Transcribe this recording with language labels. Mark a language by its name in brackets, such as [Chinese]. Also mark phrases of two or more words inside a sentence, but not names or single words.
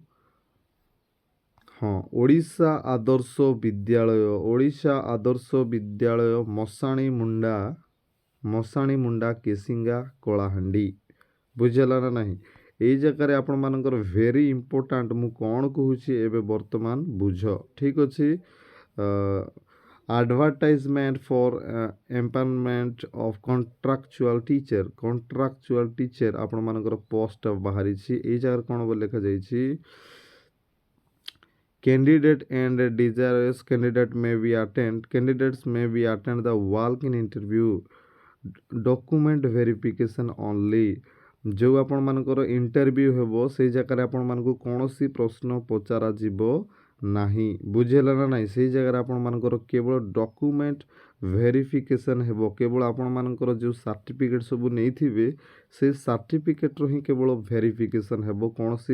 [Odia] ହଁ, ଓଡ଼ିଶା ଆଦର୍ଶ ବିଦ୍ୟାଳୟ ମଶାଣି ମୁଣ୍ଡା କେସିଙ୍ଗା କଳାହାଣ୍ଡି। ବୁଝିଲା ନା ନାହିଁ? ଏଇ ଜାଗାରେ ଆପଣମାନଙ୍କର [English] very important. [Odia] ମୁଁ କ'ଣ କହୁଛି ଏବେ ବର୍ତ୍ତମାନ ବୁଝ। ଠିକ୍ ଅଛି। [English] advertisement for employment of contractual teacher [Odia] ଆପଣ ମାନଙ୍କର ପୋଷ୍ଟ ବାହାରିଛି ଏଇ ଜାଗାରେ କ'ଣ ବୋଲି ଲେଖାଯାଇଛି [English] candidate and desirous candidates may be attend the walk-in interview document verification [Odia] only ଯେଉଁ ଆପଣମାନଙ୍କର ଇଣ୍ଟରଭ୍ୟୁ ହେବ ସେଇ ଜାଗାରେ ଆପଣମାନଙ୍କୁ କୌଣସି ପ୍ରଶ୍ନ ପଚରାଯିବ ନାହିଁ ବୁଝିହେଲା ନା ନାହିଁ ସେଇ ଜାଗାରେ ଆପଣମାନଙ୍କର କେବଳ ଡକୁମେଣ୍ଟ ଭେରିଫିକେସନ୍ ହେବ କେବଳ ଆପଣମାନଙ୍କର ଯେଉଁ ସାର୍ଟିଫିକେଟ୍ ସବୁ ନେଇଥିବେ ସେ ସାର୍ଟିଫିକେଟ୍ର ହିଁ କେବଳ ଭେରିଫିକେସନ୍ ହେବ କୌଣସି